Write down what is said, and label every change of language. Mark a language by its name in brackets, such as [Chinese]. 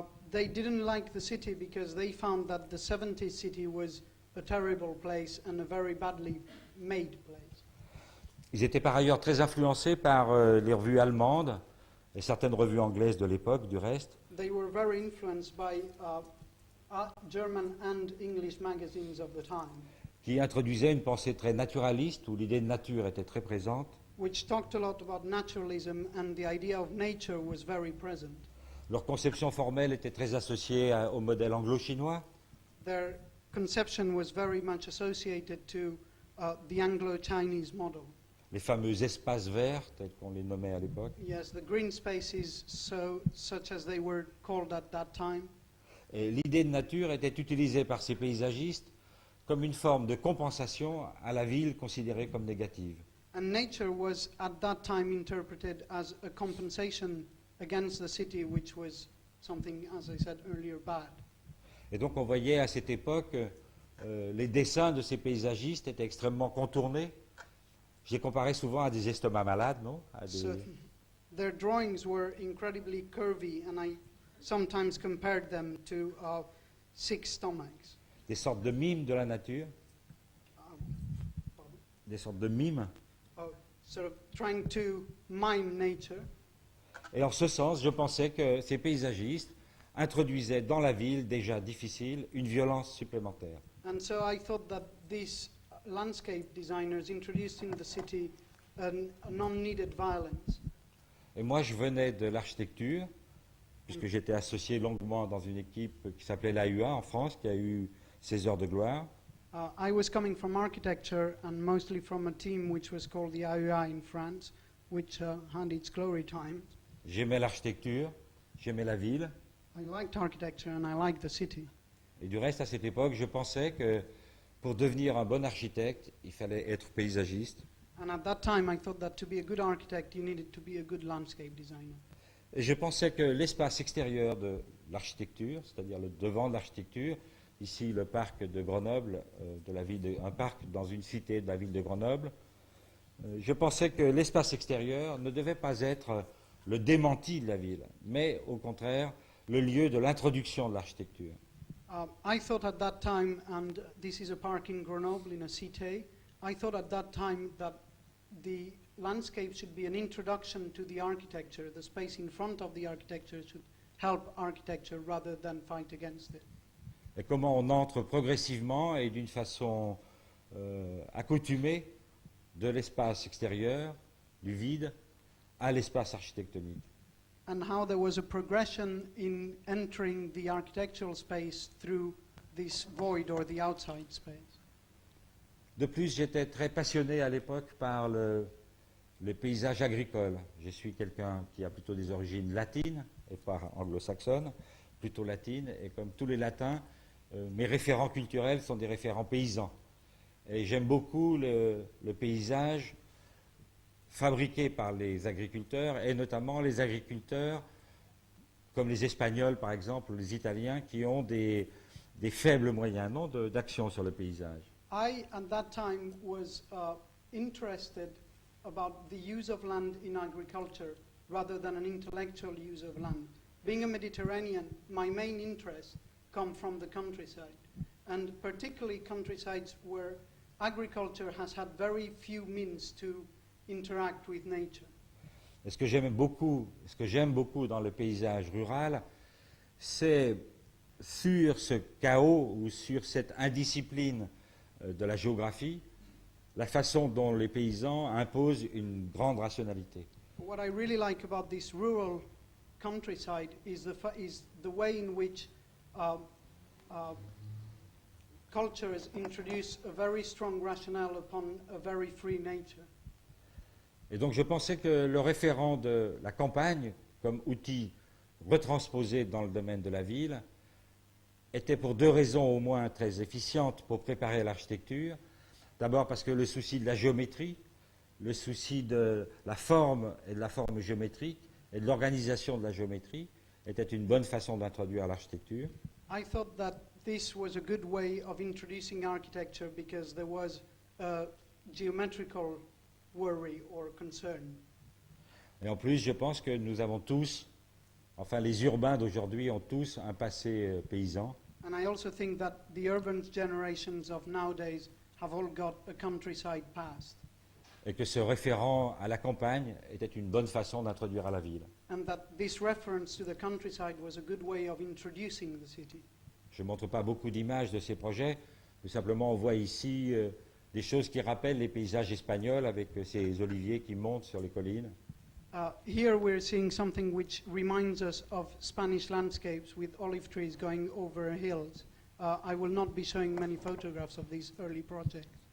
[English] They didn't like the city because they found that the 70s city was a terrible place and a very badly made place. [French] Ils étaient par ailleurs très influencés par les revues allemandes et certaines revues anglaises de l'époque, du reste. [English] They were very influenced by German and English magazines of the time, [French] Qui introduisaient une pensée très naturaliste, où l'idée de nature était très présente. [English] which talked a lot about naturalism, and the idea of nature was very present. [French] Leur conception formelle était très associée au modèle anglo-chinois. [English] Their conception was very much associated to the Anglo-Chinese model. [French] Les fameux espaces verts, tels qu'on les nommait à l'époque. [English] Yes, the green spaces, such as they were called at that time. [French] Et l'idée de nature était utilisée par ces paysagistes comme une forme de compensation à la ville considérée comme négative. [English] And nature was at that time interpreted as a compensation against the city, which was something, as I said earlier, bad. [French] Et donc on voyait à cette époque, les dessins de ces paysagistes étaient extrêmement contournés. J'ai comparé souvent à des estomacs malades, non? [English] So their drawings were incredibly curvy, and I sometimes compared them to sick stomachs. [French] Des sortes de mimes de la nature, des sortes de mimes. [English] Sort of trying to mime nature. [French] Et en ce sens, je pensais que ces paysagistes introduisait dans la ville, déjà difficile, une violence supplémentaire. [English] And so I thought that these landscape designers introduced in the city a non-needed violence. [French] Et moi, je venais de l'architecture, puisque j'étais associé longuement dans une équipe qui s'appelait l'AUA en France, qui a eu ses heures de gloire. [English] I was coming from architecture and mostly from a team which was called the AUA in France, which had its glory time. [French] J'aimais l'architecture, j'aimais la ville. [English] I liked architecture and I liked the city. [French] Et du reste, à cette époque, je pensais que pour devenir un bon architecte, il fallait être paysagiste. [English] And at that time I thought that to be a good architect you needed to be a good landscape designer. [French] Et je pensais que l'espace extérieur de l'architecture, c'est-à-dire le devant de l'architecture, ici le parc de Grenoble, un parc dans une cité de la ville de Grenoble, je pensais que l'espace extérieur ne devait pas être le démenti de la ville, mais au contraire le lieu de l'introduction de l'architecture. [English] I thought at that time, and this is a park in Grenoble in a cité, I thought at that time that the landscape should be an introduction to the architecture. The space in front of the architecture should help architecture rather than fight against it. [French] Et comment on entre progressivement et d'une façon accoutumée de l'espace extérieur, du vide, à l'espace architectonique. [English] And how there was a progression in entering the architectural space through this void or the outside space. [French] De plus, j'étais très passionné à l'époque par les paysages agricoles. Je suis quelqu'un qui a plutôt des origines latines et pas anglo-saxonnes, plutôt latines. Et comme tous les latins, mes référents culturels sont des référents paysans. Et j'aime beaucoup le paysage fabriqué par les agriculteurs, et notamment les agriculteurs comme les Espagnols, par exemple, ou les Italiens, qui ont des faibles moyens d'action sur le paysage. [English] I, at that time, was interested about the use of land in agriculture rather than an intellectual use of land. Being a Mediterranean, my main interests come from the countryside, and particularly countrysides where agriculture has had very few means to interact with nature. [French] Et ce que j'aime beaucoup dans le paysage rural, c'est sur ce chaos ou sur cette indiscipline de la géographie, la façon dont les paysans imposent une grande rationalité. [English] What I really like about this rural countryside is the way in which cultures introduce a very strong rationale upon a very free nature. [French] Et donc je pensais que le référent de la campagne, comme outil retransposé dans le domaine de la ville, était pour deux raisons au moins très efficientes pour préparer l'architecture. D'abord parce que le souci de la géométrie, le souci de la forme et de la forme géométrique et de l'organisation de la géométrie était une bonne façon d'introduire l'architecture. [English] I thought that this was a good way of introducing architecture because there was a geometrical worry or concern. [French] Et en plus, je pense que nous avons tous, enfin les urbains d'aujourd'hui ont tous un passé paysan. [English] And I also think that the urban generations of nowadays have all got a countryside past. [French] Et que ce référent à la campagne était une bonne façon d'introduire à la ville. [English] And that this reference to the countryside was a good way of introducing the city. [French] Je ne montre pas beaucoup d'images de ces projets, tout simplement on voit ici des choses qui rappellent les paysages espagnols avec ces oliviers qui montent sur les collines. [English] Here we're seeing something which reminds us of Spanish landscapes with olive trees going over hills. I will not be showing many photographs of these early projects.